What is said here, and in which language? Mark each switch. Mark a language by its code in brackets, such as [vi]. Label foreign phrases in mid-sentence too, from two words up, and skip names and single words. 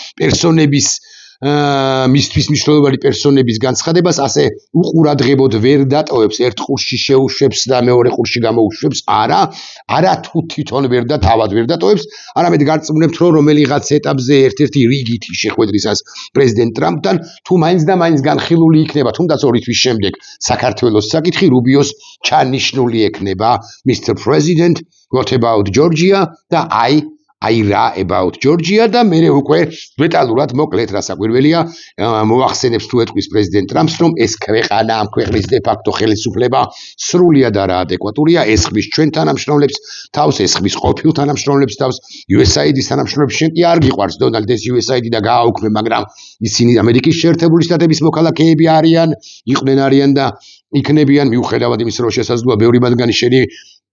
[ka] პერსონების განცხადებას ასე უყურადღებოდ ვერ დატოვებს, ერთ ყურში შეუშვებს და მეორე ყურში გამოუშვებს, არა თუ თვითონ ვერ და თავად ვერ დატოვებს, არამედ გარწმუნებთ, რომ რომელიღაც ეტაპზე ერთ-ერთი რიგითი შეხვედრისას პრეზიდენტ ტრამპთან თუ მაინც და მაინც განხილული იქნება, თუნდაც 2 თვის შემდეგ საქართველოს საკითხი რუბიოს ჩანიშნული ექნება Mr. [en] President, what about Georgia [ka] და რა [en] about Georgia [ka] და მე უკვე დეტალურად მოკლედ რასაკვირველია მოახსენებს თუ ეტყვის პრეზიდენტ ტრამპს, რომ ეს ქვეყანა ამ ქვეყნის დე-ფაქტო ხელისუფლება სრულიად არაადეკვატურია, ესხმის ჩვენ თანამშრომლებს თავს, ესხმის ყოფილ თანამშრომლებს თავს, USAID-ის თანამშრომლებს შენ კი არ გიყვარს დონალდ ეს USAID და გააუქმე, მაგრამ ისინი ამერიკის შეერთებული შტატების მოქალაქეები არიან და იქნებიან, მიუხედავად იმისა, რომ შესაძლოა ბევრი მათგანი შენი